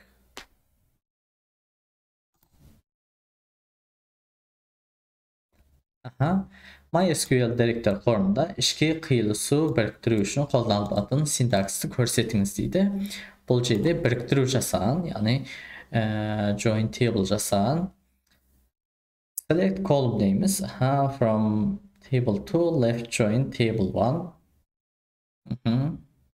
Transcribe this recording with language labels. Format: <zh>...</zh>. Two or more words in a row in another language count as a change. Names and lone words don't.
<kk>MySQL деректер қорында ішке қиылысу біріктіру үшін қолданылатын синтаксты көрсетіңіз дейді. Бұл жерде біріктіру жасаған, яғни</kk> <en>join table</en> <kk>жасаған.</kk> <en>Select column дейміз. From table 2 left join table 1.</en>